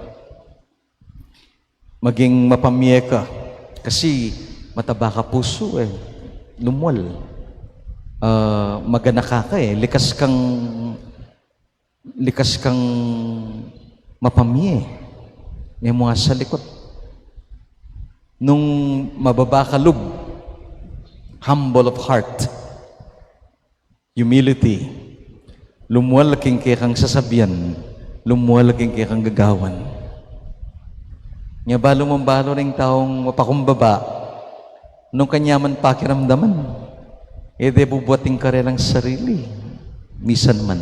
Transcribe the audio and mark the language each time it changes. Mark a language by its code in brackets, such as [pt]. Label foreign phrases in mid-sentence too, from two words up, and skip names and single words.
[pam] Maging mapamye ka. Kasi mataba ka puso lumuwal. Magana ka likas kang mapamye. Emo nga sa likod. Nung mababa ka lub, [en] humble of heart, humility, [pam] lumuwal king kang sasabihan, lumuwal king kang gagawan. Nga balo mong balo ring taong mapakumbaba, nung kanyaman pakiramdaman, de bubuating karelang sarili, misan man.